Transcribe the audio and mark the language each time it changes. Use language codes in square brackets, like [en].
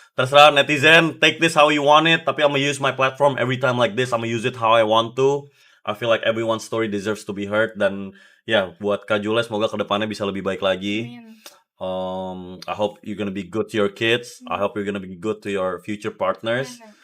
[id] Terserah netizen, [en] take this how you want it. [id] Tapi [en] I'm gonna use my platform every time like this. I'm gonna use it how I want to. I feel like everyone's story deserves to be heard. [id] Dan ya, buat Kak Jule semoga kedepannya bisa lebih baik lagi. [en] I hope you're gonna be good to your kids. I hope you're gonna be good to your future partners.